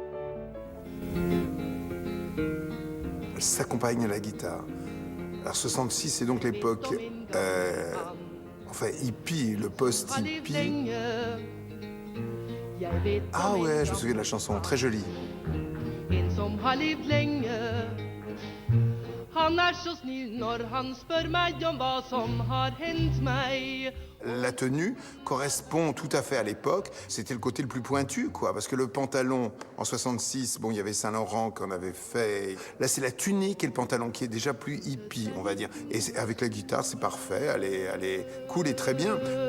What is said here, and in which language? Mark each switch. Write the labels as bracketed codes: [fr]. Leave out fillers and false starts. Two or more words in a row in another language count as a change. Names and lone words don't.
[fr] Elle s'accompagne à la guitare. Alors 66, c'est donc l'époque, enfin hippie, le post-hippie. Ah ouais, je me souviens de la chanson, très jolie. [sv] en som har levt länge. Han så snill när han spör mig om vad som har hänt mig. [fr] La tenue correspond tout à fait à l'époque. C'était le côté le plus pointu, quoi. Parce que le pantalon, en 66, bon, il y avait Saint-Laurent qu'on avait fait. Là, c'est la tunique et le pantalon qui est déjà plus hippie, on va dire. Et avec la guitare, c'est parfait. Elle est cool et très bien.